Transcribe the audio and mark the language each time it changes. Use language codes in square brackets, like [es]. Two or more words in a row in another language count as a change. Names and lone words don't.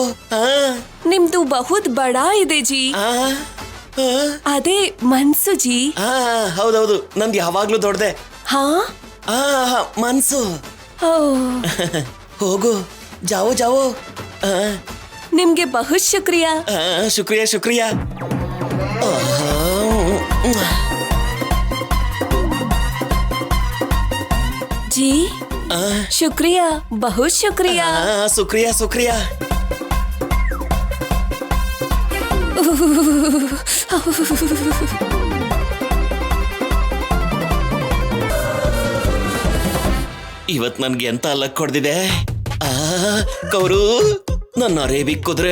[kn] ನಿಮ್ದು [hi] बहुत बड़ा [kn] ಇದೆ ಜಿ. ಅದೇ ಮನ್ಸು ಜಿ. ಹೌದೌದು, ನಂದು ಯಾವಾಗ್ಲೂ ದೊಡ್ಡದೆ. ಹಾ, ಮನ್ಸು. ಹೋಗು, [hi] जाओ जाओ. [kn] ನಿಮ್ಗೆ [hi] बहुत शुक्रिया. शुक्रिया शुक्रिया. जी शुक्रिया, बहुत शुक्रिया. शुक्रिया शुक्रिया. [kn] ಇವತ್ ನನ್ಗೆ ಎಂತ ಲಕ್ ಹೊಡೆದಿದೆ. ಕೌರು, ನನ್ನ ಅರೇಬಿ ಕುದ್ರೆ.